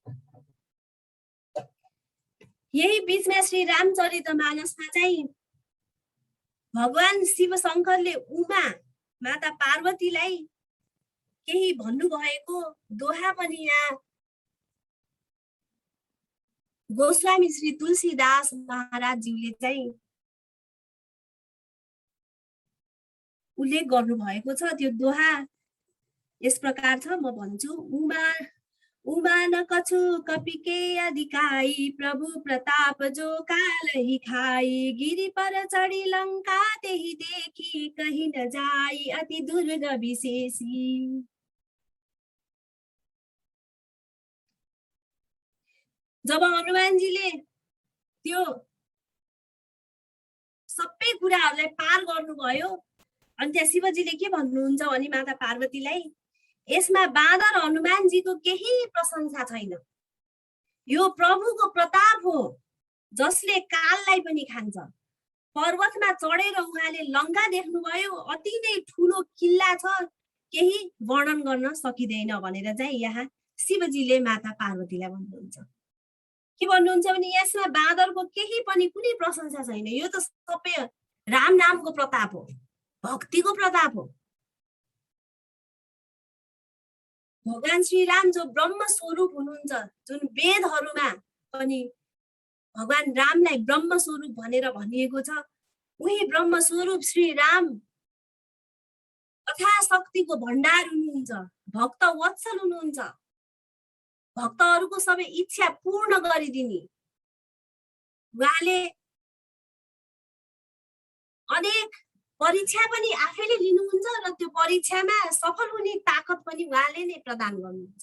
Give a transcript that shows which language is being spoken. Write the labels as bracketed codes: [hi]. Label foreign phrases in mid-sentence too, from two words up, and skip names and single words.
[ne] यही बीचमा श्री रामचरितमानसमा चाहिँ भगवान शिव शङ्करले उमा माता पार्वतीलाई केही भन्नुभएको दोहा पनि यहाँ गोस्वामी श्री तुलसीदास महाराजज्यूले चाहिँ उल्लेख गर्नुभएको छ। त्यो दोहा यस प्रकार छ, म भन्छु। [awa] उमा न कछु कपिके अधिकाई, प्रभु प्रताप जो काल ही खाई, गिरी पर चढ़ी लंका तेहि देखी, कहीं न जाई अति दूर न विशेषी। [ne] जब हनुमानजीले त्यो सबै कुराहरूलाई पार गर्नुभयो, अनि त्यहाँ शिवजीले के भन्नुहुन्छ भने माता पार्वतीलाई, यसमा बाँदर हनुमानजीको केही प्रशंसा छैन, यो प्रभुको प्रताप हो जसले काललाई पनि खान्छ। पर्वतमा चढेर उहाँले लङ्का देख्नुभयो, अति नै ठुलो किल्ला छ, केही वर्णन गर्न सकिँदैन भनेर चाहिँ यहाँ शिवजीले माता पार्वतीलाई भन्नुहुन्छ। के भन्नुहुन्छ भने यसमा बाँदरको केही पनि कुनै प्रशंसा छैन, यो त सबै राम नामको प्रताप हो, भक्तिको प्रताप हो। भगवान श्री राम जो ब्रह्म स्वरूप हुनुहुन्छ, जुन वेदहरूमा पनि भगवान रामलाई ब्रह्म स्वरूप भनेर भनिएको छ, उही ब्रह्म स्वरूप श्री राम कथा शक्तिको भण्डार हुनुहुन्छ, भक्त वत्सल हुनुहुन्छ, भक्तहरूको सबै इच्छा पूर्ण गरिदिने। उहाँले अनेक परीक्षा पनि आफैले लिनुहुन्छ र त्यो परीक्षामा सफल हुने ताकत पनि उहाँले नै प्रदान गर्नुहुन्छ।